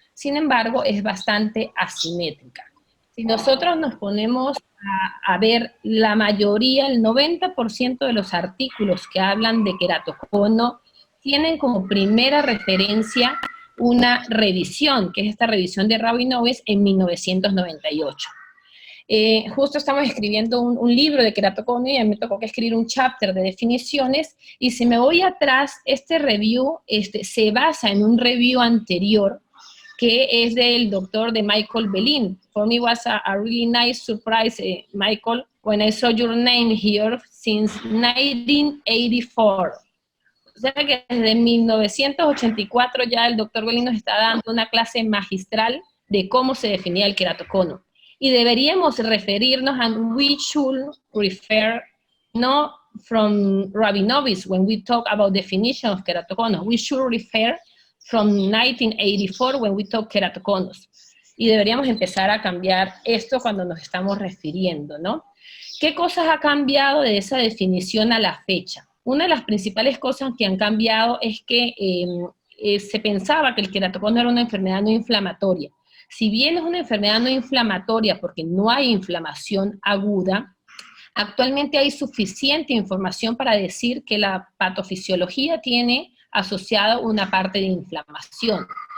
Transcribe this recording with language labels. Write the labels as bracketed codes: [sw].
[es] Sin embargo, es bastante asimétrica. Si nosotros nos ponemos a ver la mayoría, el 90% de los artículos que hablan de queratocono tienen como primera referencia una revisión, que es esta revisión de Rabinovic en 1998. Justo estamos escribiendo un libro de queratocono y a mí me tocó que escribir un chapter de definiciones, y si me voy atrás, este review se basa en un review anterior que es del doctor de Michael Belín. [en] For me was a really nice surprise, Michael, when I saw your name here since 1984. [es] O sea que desde 1984 ya el doctor Belín nos está dando una clase magistral de cómo se definía el queratocono. Y deberíamos referirnos a [en] we should refer, no from Rabinovic when we talk about definition of queratocono, we should refer from 1984 when we talk queratoconos. [es] Y deberíamos empezar a cambiar esto cuando nos estamos refiriendo, ¿no? ¿Qué cosas ha cambiado de esa definición a la fecha? Una de las principales cosas que han cambiado es que se pensaba que el queratocono era una enfermedad no inflamatoria. Si bien es una enfermedad no inflamatoria porque no hay inflamación aguda, actualmente hay suficiente información para decir que la patofisiología tiene asociada una parte de inflamación.